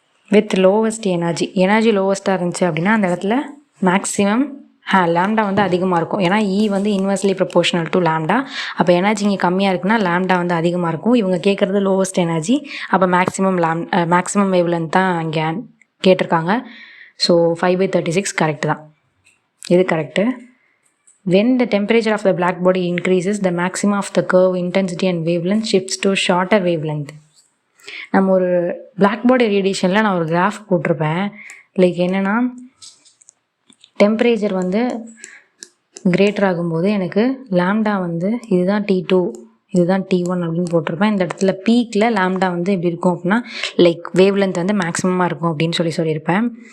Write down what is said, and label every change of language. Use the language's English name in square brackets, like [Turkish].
[Tamil] With lowest energy லோவஸ்ட்டாக இருந்துச்சு அப்படின்னா அந்த இடத்துல மேக்ஸிமம் லேம்டா வந்து அதிகமாக இருக்கும். ஏன்னா E வந்து இன்வெர்ஸ்லி ப்ரொபோர்ஷனல் டு லேம்டா. அப்போ எனர்ஜி இங்கே கம்மியாக இருக்குன்னா லேம்டா வந்து அதிகமாக இருக்கும். இவங்க கேட்குறது லோவஸ்ட் எனர்ஜி. அப்போ மேக்ஸிமம் வேவ்லென்த் தான் இங்கே கேட்டிருக்காங்க. ஸோ 5/36 கரெக்டு தான். இது correct. [English] When the temperature of the black body increases, the maximum of the curve intensity and wavelength shifts to shorter wavelength. [Tamil] நம்ம ஒரு பிளாக் பாடி ரேடியேஷனில் நான் ஒரு கிராஃப் போட்டிருப்பேன். லைக் என்னென்னா, டெம்பரேச்சர் வந்து கிரேட்டர் ஆகும்போது எனக்கு லேம்டா வந்து இதுதான் T2, இதுதான் T1 அப்படின்னு போட்டிருப்பேன். இந்த இடத்துல பீக்கில் லேம்டா வந்து எப்படி இருக்கும் அப்படின்னா லைக் வேவ்லென்த் வந்து மேக்ஸிமமாக இருக்கும் அப்படின்னு சொல்லியிருப்பேன்.